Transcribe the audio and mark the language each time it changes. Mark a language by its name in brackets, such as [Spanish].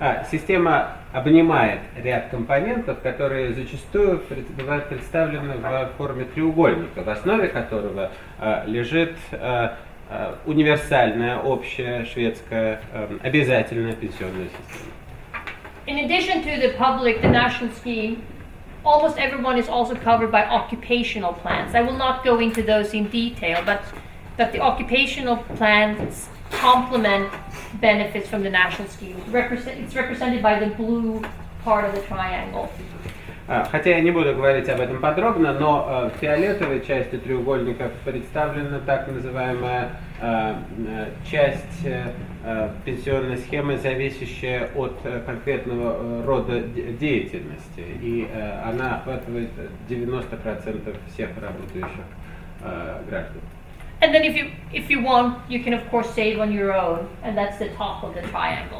[Russian] Система обнимает ряд компонентов, которые зачастую бывают представлены в форме треугольника, в основе которого лежит универсальная, общая, шведская, обязательная пенсионная система. [English] In addition to the public, the national scheme, almost everyone is also covered by occupational plans. I will not go into those in detail, but the occupational plans complement benefits from the national scheme. It's represented by the blue part of the triangle. [Russian] Хотя я не буду говорить об этом подробно, но в фиолетовой части треугольника представлена так называемая часть пенсионной схемы, зависящая от конкретного рода деятельности, и она охватывает 90% всех работающих граждан. [English] And then if you want, you can of course save on your own, and that's the top of the triangle.